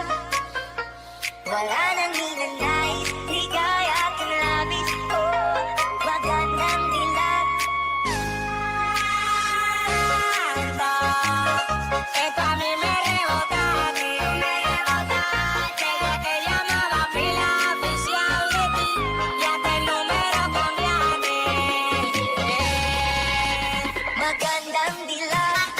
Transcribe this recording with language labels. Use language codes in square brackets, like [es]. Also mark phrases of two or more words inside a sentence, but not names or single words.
[tl] Wala nang hinanais, ligaya at labis ko. Magandang dilag. [es] Esto a mí me rebota, desde que llamaba a la oficial de ti, ya te el número cambiaste. [tl] Magandang dilag.